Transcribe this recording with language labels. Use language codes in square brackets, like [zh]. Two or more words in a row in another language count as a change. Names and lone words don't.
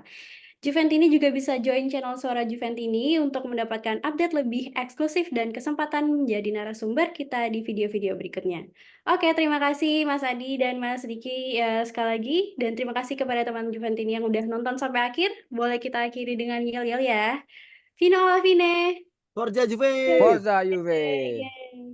[id] Juventini juga bisa join channel Suara Juventini untuk mendapatkan update lebih eksklusif dan kesempatan menjadi narasumber kita di video-video berikutnya. Oke, terima kasih Mas Adi dan Mas Diki sekali lagi. Dan terima kasih kepada teman Juventini yang udah nonton sampai akhir. Boleh kita akhiri dengan yel-yel ya. [it] Fino alla fine. Forza Juve! Forza Juve. [id] Yeay.